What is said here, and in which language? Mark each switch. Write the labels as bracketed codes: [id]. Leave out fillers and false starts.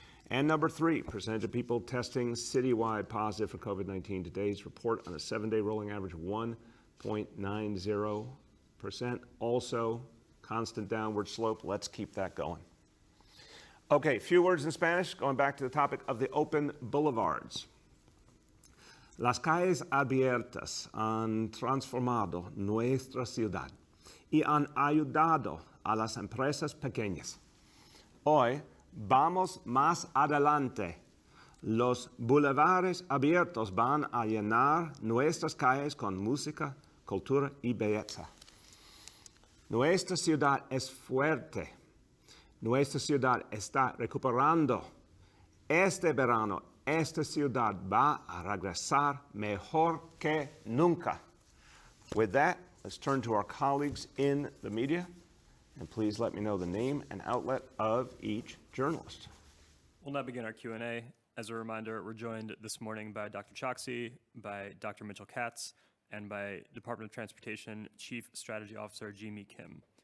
[en] And number three, percentage of people testing citywide positive for COVID-19. Today's report on a 7-day rolling average, 1.90%. Also, constant downward slope. Let's keep that going. Okay, few words in Spanish, going back to the topic of the open boulevards. [es] Las calles abiertas han transformado nuestra ciudad y han ayudado a las empresas pequeñas. Hoy vamos más adelante. Los bulevares abiertos van a llenar nuestras calles con música, cultura y belleza. Nuestra ciudad es fuerte. Nuestra ciudad está recuperando. Este verano, esta ciudad va a regresar mejor que nunca. [en] With that, let's turn to our colleagues in the media. And please let me know the name and outlet of each journalist. We'll now begin our Q&A. As a reminder, we're joined this morning by Dr. Choksi, by Dr. Mitchell Katz, and by Department of Transportation Chief Strategy Officer Jimmy Kim.